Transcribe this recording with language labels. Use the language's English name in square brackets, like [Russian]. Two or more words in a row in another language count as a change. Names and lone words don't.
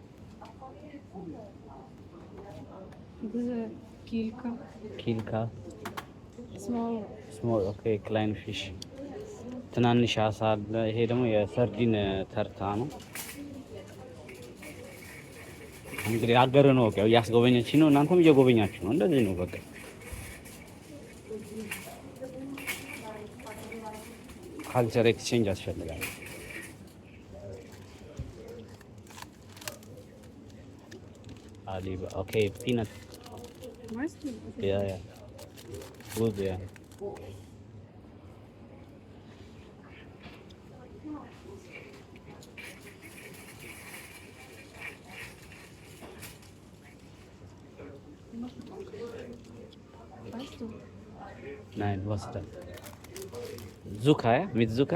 [German] Diese Kilka. Kilka. [English] Small. Small, okay, klein fish. [Amharic] ትናንሽ አሳ አለ። ይሄ ደግሞ የሰርዲን ተርታ ነው። እንግዲህ ሀገር ነው ያው እያስጎበኘች ነው። እናንተም እየጎበኛችሁ ነው። እንደዚህ ነው በቃ። [English] culture exchange [Amharic] ያስፈልጋል። አሊባ ኦኬ ፒነት [German] Weißt du? ያ ያ ጉድ ያ Weißt du? Nein, was ist das? Zucker, ja? Mit Zucker?